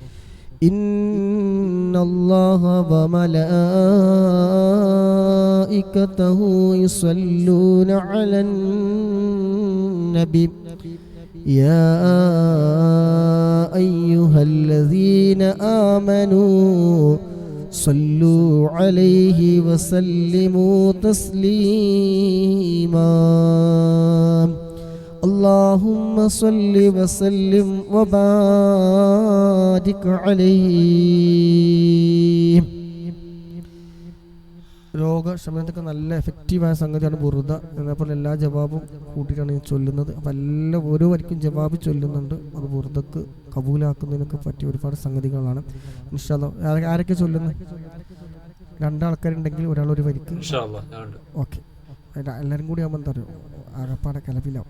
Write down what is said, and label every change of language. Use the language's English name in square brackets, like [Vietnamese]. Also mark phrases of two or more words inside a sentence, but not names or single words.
[Arabic] إن الله وملائكته يصلون على النبي يا أيها الذين آمنوا صلوا عليه وسلموا تسليما. اللهم صل وسلم وبارك عليه. [Malayalam] രോഗശമനത്തൊക്കെ നല്ല എഫക്റ്റീവായ സംഗതിയാണ് ബുർദ. എന്നപ്പോൾ എല്ലാ ജവാബും കൂട്ടിയിട്ടാണ് ഞാൻ ചൊല്ലുന്നത്. അപ്പം ഓരോ വരിക്കും ജവാബ് ചൊല്ലുന്നുണ്ട്. അത് ബുർദക്ക് കബൂലാക്കുന്നതിനൊക്കെ പറ്റിയ ഒരുപാട് സംഗതികളാണ്. [Arabic] إن شاء الله [Malayalam] ആരൊക്കെ ചൊല്ലുന്നത്? രണ്ടാൾക്കാരുണ്ടെങ്കിൽ ഒരാൾ ഒരു വരിക്ക്. ഓക്കെ, എല്ലാവരും കൂടി ആകുമ്പോൾ എന്താ പറയുക, ആകപ്പാടെ കലപിലാവും.